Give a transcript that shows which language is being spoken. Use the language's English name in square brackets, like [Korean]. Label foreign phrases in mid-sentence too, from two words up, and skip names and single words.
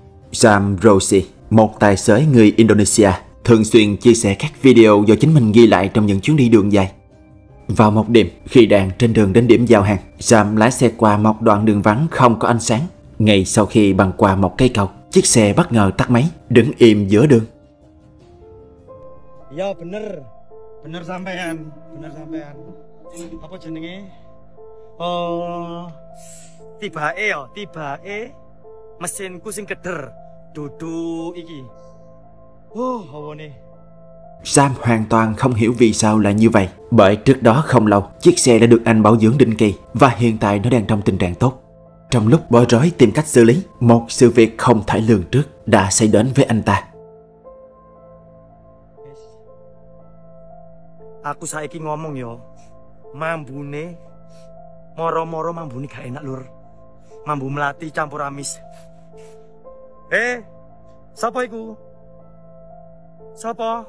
[Vietnamese] Sam Rossi, một tài xế người Indonesia, thường xuyên chia sẻ các video do chính mình ghi lại trong những chuyến đi đường dài. Vào một đêm, khi đang trên đường đến điểm giao hàng, Sam lái xe qua một đoạn đường vắng không có ánh sáng. Ngay sau khi băng qua một cây cầu, chiếc xe bất ngờ tắt máy, đứng im giữa đường. [Javanese] Ya bener, bener sampean. Apa jenenge? Tibae mesinku sing keder, dudu iki. Hawa ne. [Vietnamese] Sam hoàn toàn không hiểu vì sao lại như vậy, bởi trước đó không lâu, chiếc xe đã được anh bảo dưỡng định kỳ và hiện tại nó đang trong tình trạng tốt. Trong lúc bối rối tìm cách xử lý, một sự việc không thể lường trước đã xảy đến với anh ta. [Javanese] Aku saiki ngomong yo, mambune moro-moro mambune gak enak lur. Mambu melati campur amis. Sapa iku? Sapa?